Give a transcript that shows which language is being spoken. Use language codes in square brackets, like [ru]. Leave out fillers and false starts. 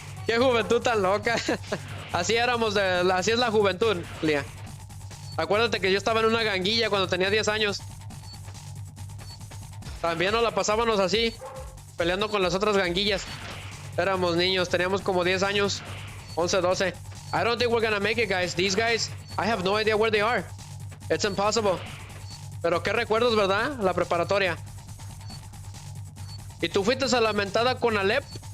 [es] Qué juventud tan loca. Así éramos, así es la juventud, Lía. Acuérdate que yo estaba en una ganguilla cuando tenía 10 años. También nos la pasábamos así, peleando con las otras ganguillas. Éramos niños, teníamos como 10 años, 11, 12. [en] I don't think we're gonna make it, guys. These guys, I have no idea where they are. It's impossible. [es] Pero qué recuerdos, ¿verdad? La preparatoria. ¿Y tú fuiste a la mentada con Alep?